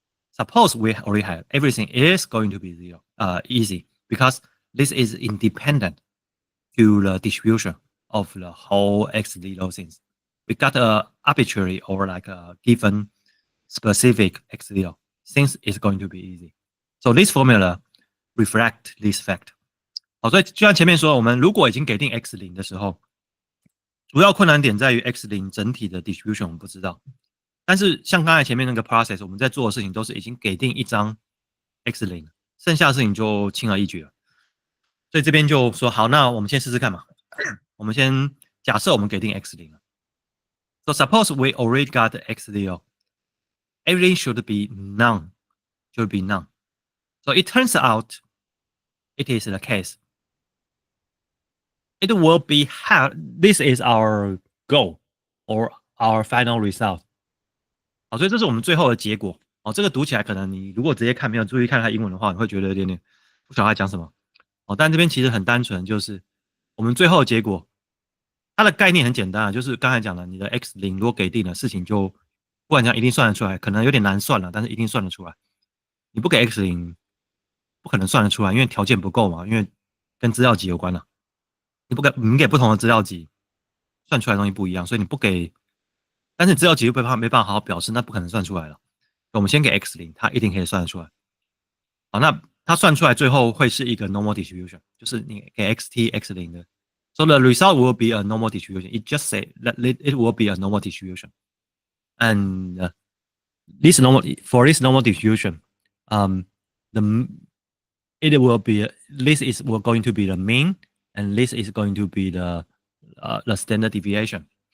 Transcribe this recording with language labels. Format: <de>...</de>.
<en>Suppose we already have everything is going to be zero, easy, because this is independent to the distribution of the whole x0 things. We got a arbitrary or like a given specific x0. Things is going to be easy. So this formula reflect this fact.</en> <zh>好，所以就像前面说，我们如果已经给定 x0 的时候，主要困难点在于 x0 整体的 distribution 我们不知道。但是像刚才前面那个 process， 我们在做的事情都是已经给定一张 x0， 剩下的事情就轻而易举了。所以这边就说好，那我们先试试看嘛。我们先假设我们给定 x0 了。</zh> <en>So suppose we already got x0. Everything should be none. Should be none. So it turns out it is the case. It will be this is our goal or our final result.</en> <zh>好，所以这是我们最后的结果。哦，这个读起来可能你如果直接看没有注意看它英文的话，你会觉得有点不晓得它讲什么。哦，但这边其实很单纯，就是我们最后的结果，它的概念很简单啊，就是刚才讲的，你的 x0 如果给定了，事情就不管讲一定算得出来，可能有点难算了，但是一定算得出来。你不给 x0，不可能算得出来，因为条件不够嘛，因为跟资料集有关了。你给不同的资料集，算出来的东西不一样，所以你不给，但是资料集又没办法好好表示，那不可能算出来了。我们先给 x0，它一定可以算得出来。好，那它算出来最后会是一个 normal distribution， 就是你给 xt x0 的。</zh> <en>So the result will be a normal distribution. It just say that it will be a normal distribution. And for this normal distribution, the it will be this is going to be the mean, and this is going to be the standard deviation.</en>